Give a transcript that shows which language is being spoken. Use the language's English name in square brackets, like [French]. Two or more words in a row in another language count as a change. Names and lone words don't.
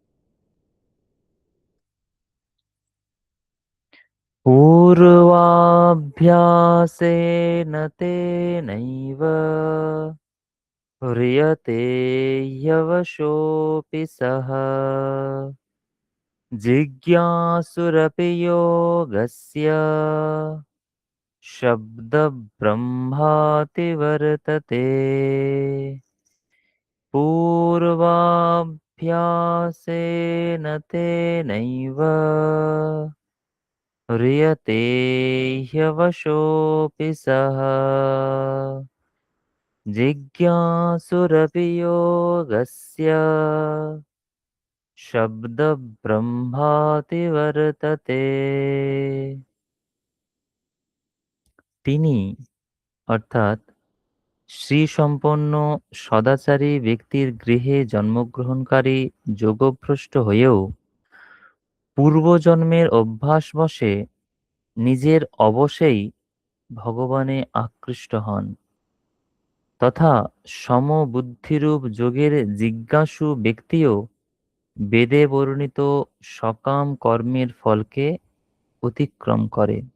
[Sanskrit] পূর্বাভ্যাসেন তেনৈব ह्रियते ह्यवशोऽपि सः जिज्ञासुरपि योगस्य शब्दब्रह्माति वर्तते। पूर्वाभ्यासेन तेनैव ह्रियते ह्यवशोऽपि सः जिज्ञासुरपि योगस्य शब्दब्रह्माति वर्तते। [Bangla] তিনি অর্থাৎ শ্রীসম্পন্ন সদাচারী ব্যক্তির গৃহে জন্মগ্রহণকারী যোগভ্রষ্ট হয়েও পূর্বজন্মের অভ্যাসবশে নিজের অবশেই ভগবানে আকৃষ্ট হন তথা সমবুদ্ধিরূপ যোগের জিজ্ঞাসু ব্যক্তিও বেদে বর্ণিত সকাম কর্মের ফলকে অতিক্রম করে।